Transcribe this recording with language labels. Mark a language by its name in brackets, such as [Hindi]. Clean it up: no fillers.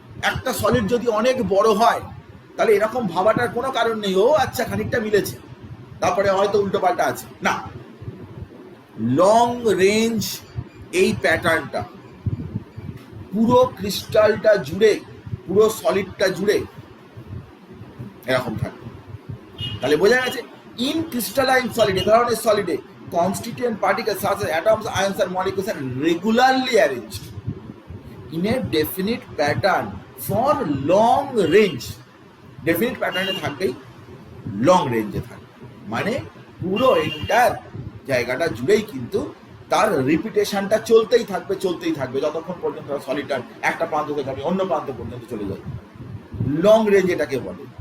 [Bangla] একটা সলিড যদি অনেক বড় হয় তাহলে এরকম ভাবাটার কোনো কারণ নেই, ও আচ্ছা খানিকটা মিলেছে তারপরে হয়তো উল্টো পাল্টা আছে, না। লং রেঞ্জ এই প্যাটার্নটা পুরো ক্রিস্টালটা জুড়ে, পুরো সলিডটা জুড়ে এরকম থাকে। তাহলে বোঝা গেছে, ইন ক্রিস্টালাইন সলিড, এ ধরনের সলিডে [English] constituent particles such as atoms, ions and molecules are regularly arranged in a definite pattern for long range. [Bangla] Definite প্যাটার্নে থাকবেই, লং রেঞ্জে থাকবে, মানে পুরো এন্টার জায়গাটা জুড়েই কিন্তু তার রিপিটেশনটা চলতেই থাকবে যতক্ষণ পর্যন্ত সলিডটার একটা প্রান্ত থেকে আমি অন্য প্রান্ত পর্যন্ত চলে যাই। লং রেঞ্জ এটাকে বলে।